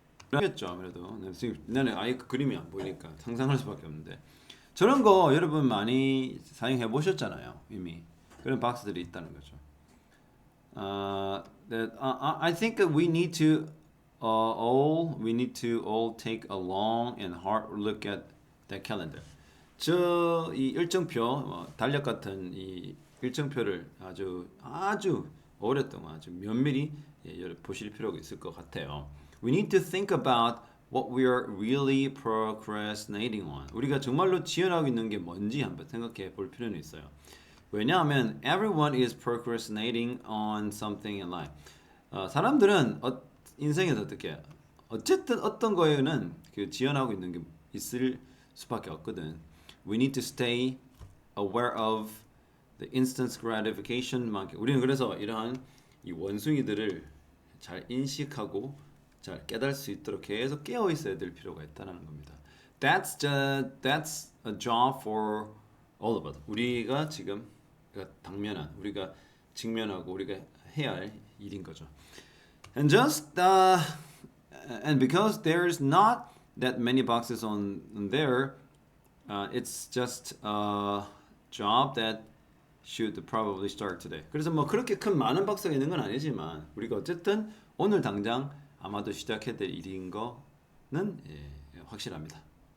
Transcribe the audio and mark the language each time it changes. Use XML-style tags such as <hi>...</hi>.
<ko>그렇겠죠 아무래도. 나는 아예 그 그림이 안 보이니까 상상할 수밖에 없는데 저런 거 여러분 많이 사용해 보셨잖아요 이미. 그런 박스들이 있다는 거죠.</ko> <en>I think we need to all take a long and hard look at that calendar.</en> <ko>이 일정표, 달력 같은 이 일정표를 아주 오랫동안 아주 면밀히 보실 필요가 있을 것 같아요.</ko> <en>We need to think about what we are really procrastinating on.</en> <ko>우리가 정말로 지연하고 있는 게 뭔지 한번 생각해 볼 필요는 있어요. 왜냐하면</ko> <en>everyone is procrastinating on something in life.</en> <ko>사람들은 인생에서 어쨌든 어떤 거에는 그 지연하고 있는 게 있을 수밖에 없거든.</ko> <en>We need to stay aware of the instant gratification market.</en> <ko>우리는 그래서 이러한 이 원숭이들을 잘 인식하고 잘 깨달을 수 있도록 계속 깨어 있어야 될 필요가 있다는 겁니다.</ko> <en>That's a job for all of us.</en> <ko>우리가 지금 우리가 직면하고 우리가 해야 할 일인 거죠.</ko> <en>And because there's not that many boxes on there, it's just a job that should probably start today.</en> <ko>그래서 그렇게 큰 많은 박스가 있는 건 아니지만 우리가 어쨌든 오늘 당장 아마도 시작해야 될 일인 거는 확실합니다.</ko>